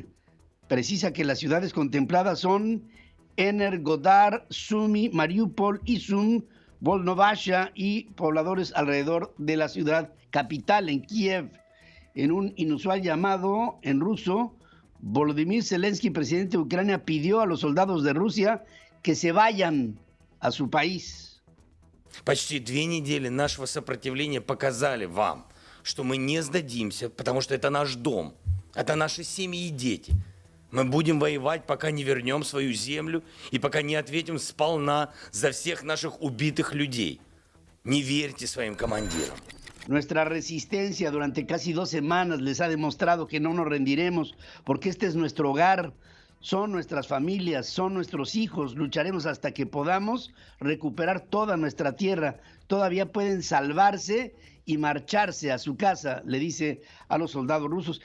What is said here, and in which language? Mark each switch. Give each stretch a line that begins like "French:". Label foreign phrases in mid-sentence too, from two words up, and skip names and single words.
Spanish: Precisa que las ciudades contempladas son Energodar, Sumy, Mariupol, Izum, Volnovasha y pobladores alrededor de la ciudad capital, en Kiev. En un inusual llamado en ruso, Volodymyr Zelensky, presidente de Ucrania, pidió a los soldados de Rusia que se vayan a su país.
Russian: Почти 2 недели нашего сопротивления показали вам, что мы не сдадимся, потому что это наш дом, это наши семьи и дети. Мы будем воевать, пока не вернем свою землю и пока не ответим сполна за всех наших убитых людей. Не верьте своим командирам.
Spanish: Nuestra resistencia durante casi 2 semanas les ha demostrado que no nos rendiremos, porque este es nuestro hogar, son nuestras familias, son nuestros hijos. Lucharemos hasta que podamos recuperar toda nuestra tierra. Todavía pueden salvarse y marcharse a su casa, le dice a los soldados rusos.